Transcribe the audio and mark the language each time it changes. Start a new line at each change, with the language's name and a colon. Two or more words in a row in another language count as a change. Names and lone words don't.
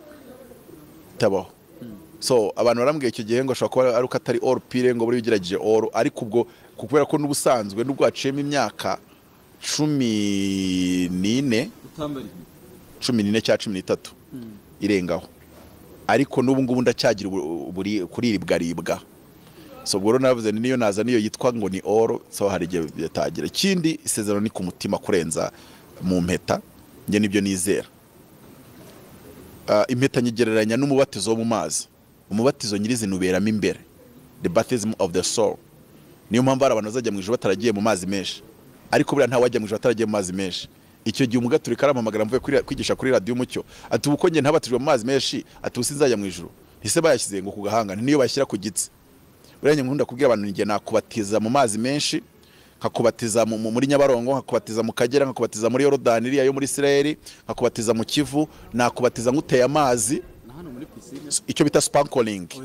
Kinyarwanda: So abantu barambwiye icyo gihe ngo ashobora kuba ari uko atari all pire ngo buri bigerageje all, ariko ubwo kubera ko n'ubusanzwe n'ubwo aciyemo imyaka 14 cya 13 irengaho, ariko n'ubu ngubu ndacyagira kuribwa. So ubwo navuze niyo naza niyo yitwa ngo ni all. So hari igihe bitagira ikindi, isezerano ni ku mutima kurenza mu mpeta, nge nibyo nizera. Impeta nyigereranya n'umubatizo wo mu mazi. Umubatizo nyirizina uberamo imbere,
English: the baptism of the soul.
Kinyarwanda: Niyo mpamvu abantu bazajya mu ijuru bataragiye mu mazi menshi, ariko buriya nta wajya mu ijuru ataragiye mu mazi menshi. icyo gihe umugaturika arampamagara mvuye kwigisha kuri radio Umucyo ati uko nge ntabatijwe mu mazi menshi ati usinzajya mu ijuru ise bayashyize ngo ku gahanga niyo bashyira ku gitsi uranye nkunda kubwira abantu nge nakubatiza mu mazi menshi nkakubatiza muri Nyabarongo nkakubatiza mu Kagera nkakubatiza muri Yorodani iriya yo muri Israel nkakubatiza mu Kivu nakubatiza nguteye amazi icyo bita sparkling